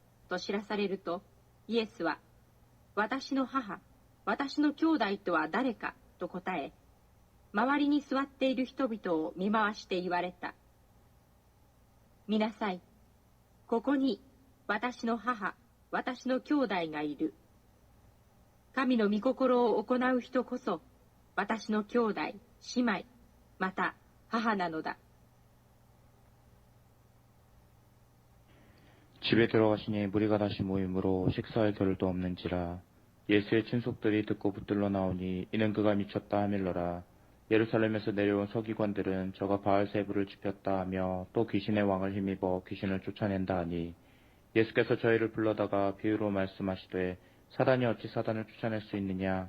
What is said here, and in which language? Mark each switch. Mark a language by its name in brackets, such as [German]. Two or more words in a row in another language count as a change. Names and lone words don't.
[Japanese] と知らされると、イエスは、私の母、私の兄弟とは誰かと答え、周りに座っている人々を見回して言われた。見なさい。ここに私の母、私の兄弟がいる。神の御心を行う人こそ、私の兄弟、姉妹、また母なのだ。 [Korean] 집에 들어가시니 무리가 다시 모임으로 식사할 겨를도 없는지라. 예수의 친속들이 듣고 붙들러 나오니 이는 그가 미쳤다 하밀러라. 예루살렘에서 내려온 서기관들은 저가 바알세부를 지폈다 하며 또 귀신의 왕을 힘입어 귀신을 쫓아낸다 하니, 예수께서 저희를 불러다가 비유로 말씀하시되 사단이 어찌 사단을 쫓아낼 수 있느냐.